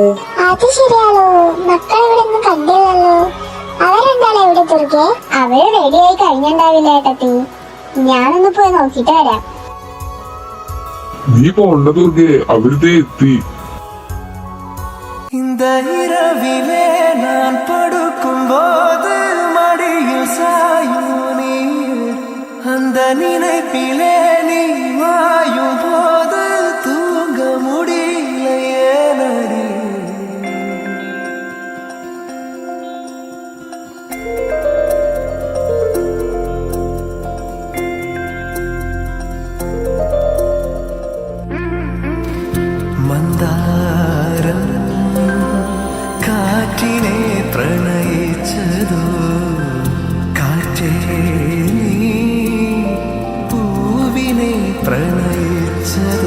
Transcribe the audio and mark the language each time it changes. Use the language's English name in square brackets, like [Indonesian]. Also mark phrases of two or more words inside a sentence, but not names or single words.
[Malayalam] അത് ശരിയാലോ, മക്കൾ ഇവിടെ ഒന്നും കണ്ടില്ലല്ലോ. അവരെന്താണ് എവിടെ തുറക്കെ? അവര് റെഡിയായി കഴിഞ്ഞിണ്ടാവില്ല ഏട്ടത്തി. ഞാനൊന്ന് പോയി നോക്കിട്ട് വരാം. നീ പോണ്ട ദുർഗേ, അവരിതേ എത്തി. [Tamil] இந்த இரவிலே நான் படுக்கும்போது மடியில் சாயும் நீ, அந்த நினைப்பிலே நீ மாயும் போது தூங்க முடியலையே நடி. [Malayalam] മന്ദാരം കാറ്റിനെ പ്രണയിച്ചതോ, കാറ്റേ നീ പൂവിനെ പ്രണയിച്ചതോ.